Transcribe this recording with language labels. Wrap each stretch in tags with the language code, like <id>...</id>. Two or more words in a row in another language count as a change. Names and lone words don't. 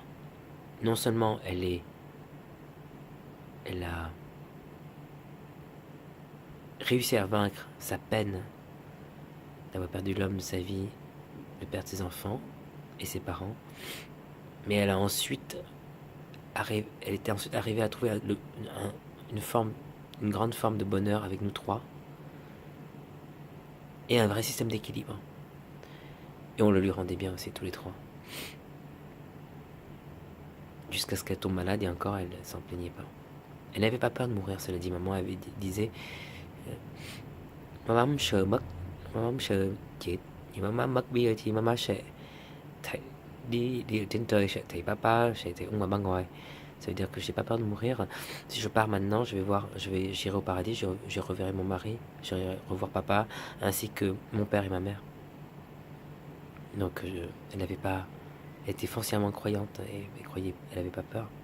<fr>Non seulement elle a réussi à vaincre sa peine d'avoir perdu l'homme de sa vie, de perdre ses enfants et ses parents, mais elle était ensuite arrivée à trouver une grande forme de bonheur avec nous trois. et un vrai système d'équilibre. Et on le lui rendait bien aussi tous les trois. Jusqu'à ce qu'elle tombe malade et encore elle s'en plaignait pas. Elle n'avait pas peur de mourir, cela dit. Maman disait</fr> <vi>maman sợ mất, maman sợ chết. Nhưng maman mất bây giờ thì maman sẽ thấy, đi ở trên trời sẽ thấy papa, sẽ thấy ông ở bên ngoài.</vi> <fr>Ça veut dire que j'ai pas peur de mourir. Si je pars maintenant, j'irai au paradis, je reverrai mon mari, j'irai revoir papa, ainsi que mon père et ma mère. Donc elle n'avait pas, elle était foncièrement croyante et croyait, elle n'avait pas peur.</fr>